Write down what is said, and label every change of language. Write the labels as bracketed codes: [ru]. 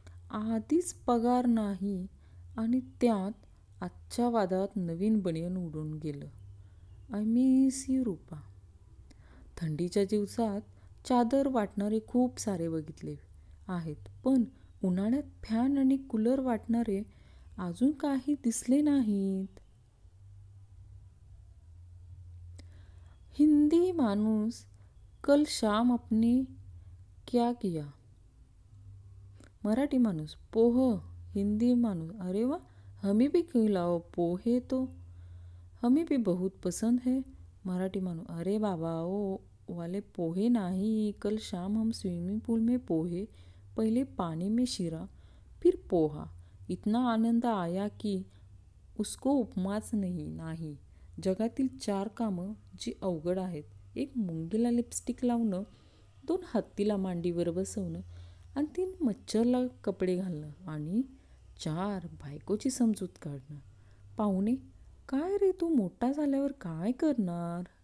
[mr] आधीच पगार नाही आणि त्यात आजच्या वादात नवीन बनियन उडून गेलं. [en] I miss you Rupa. [mr] थंडीच्या दिवसात चादर वाटणारे खूप सारे बघितले आहेत, पण उन्हाळ्यात फॅन आणि कूलर वाटणारे अजून काही दिसले नाहीत. हिंदी माणूस, [hi] कल शाम आपने क्या किया? [mr] मराठी माणूस, पोह. हिंदी माणूस, [hi] अरे वा, हमें भी खिलाओ पोहे तो, हमें भी बहुत पसंद है. [mr] मराठी माणूस, [hi] अरे बाबा ओ वाले पोहे नहीं, कल शाम हम स्विमिंग पूल में पोहे, पहले पानी में शीरा फिर पोहा, इतना आनंद आया की उसको [mr] उपमाच नाही. जगातील 4 कामं जी अवघड आहेत, एक मुंगीला लिपस्टिक लावणं, 2 हत्तीला मांडीवर बसवणं आणि 3 मच्छरला कपडे घालणं आणि 4 बायकोची समजूत काढणं. पाहुणे, काय रे तू मोठा झाल्यावर काय करणार?